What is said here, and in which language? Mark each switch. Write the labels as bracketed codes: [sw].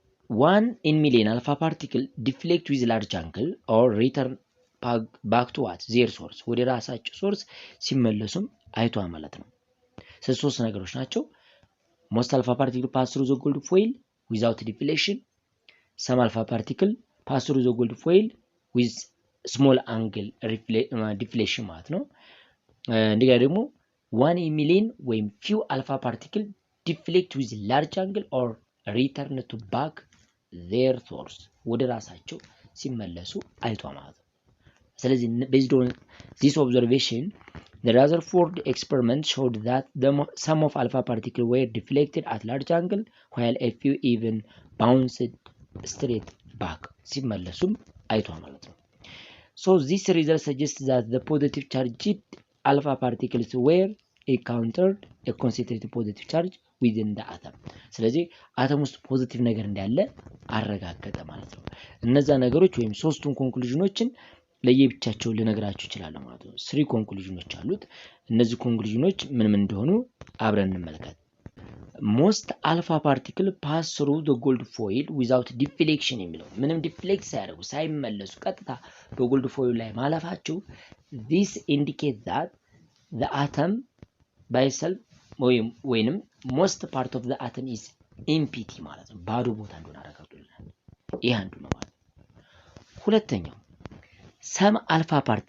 [en] 1 in million alpha particle deflect with large angle or return back to what their source [am] ወደ ራሳቸው ሶርስ ሲመለሱም አይቷል ማለት ነው። ሶስት ነገሮች ናቸው። [en] most alpha particle pass through the gold foil without deflection. some alpha particle pass through the gold foil with small angle deflection [am] ማለት ነው። እንደገና ደግሞ [en] 1 in million ወይም few alpha particle deflect with large angle or return to back their source [am] ወደ ራሳቸው ሲመለሱ አይቷል ማለት ነው። ስለዚህ [en] based on this observation the Rutherford experiment showed that some of alpha particles were deflected at large angle while a few even bounced straight back [am] ሲመለሱም አይቷል ማለት ነው። [en] So this result suggests that the positive charged alpha particles were encountered a concentrated positive charge within the atom. [am] ስለዚህ አተም ውስጥ ፖዚቲቭ ነገር እንዳለ አረጋገጠ ማለት ነው። እነዛ ነገሮች ወይም ሶስቱን ኮንክሉዥኖችን ለየብቻቸው ልነግራችሁ ይችላል ማለት ነው። 3 ኮንክሉዥኖች አሉት። እነዚህ ኮንክሉዥኖች ምን እንደሆኑ አብረን እንመልከት። [en] most alpha particle pass through the gold foil without deflection [am] የሚለው ምንም ዲፍሌክት ሳያደርጉ ሳይመለሱ ቀጥታ በጎልድ ፎይል ላይ ማለፋቸው [en] this indicates that the atom by itself ወይንም most part of the atom is empty [am] ማለት ነው። ባዶ ቦታ እንደሆነ አረጋግጦልናል። ይሄ አንዱ ነው ማለት ነው። ሁለተኛው [en] some alpha